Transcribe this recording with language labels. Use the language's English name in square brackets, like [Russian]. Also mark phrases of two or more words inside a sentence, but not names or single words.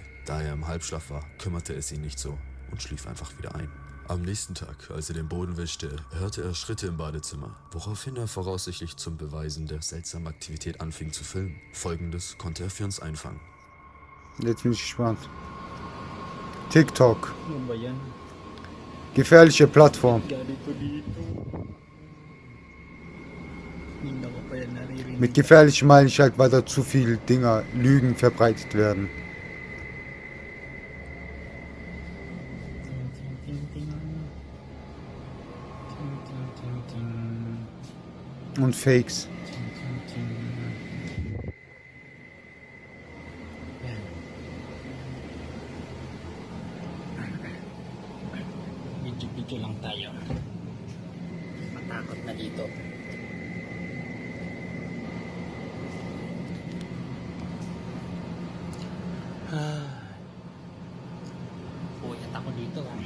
[German] Da er im Halbschlaf war, kümmerte es ihn nicht so und schlief einfach wieder ein. Am nächsten Tag, als er den Boden wischte, hörte er Schritte im Badezimmer, woraufhin er voraussichtlich zum Beweisen der seltsamen Aktivität anfing zu filmen. Folgendes konnte er für uns einfangen. Jetzt bin ich gespannt. TikTok. [Filipino] Ano ba yan? [German] Gefährliche Plattform. [Filipino] Dito. Hindi ko pa yan naririnig. [German] Mit gefährlich meine ich halt, weil da zu viel Dinger, Lügen verbreitet werden. Ting, ting, ting. Ting, ting, ting, ting. Und Fakes. Ting, ting, ting. [Filipino] Yan. Video-video lang tayo. Matakot na dito. Puyat ako dito.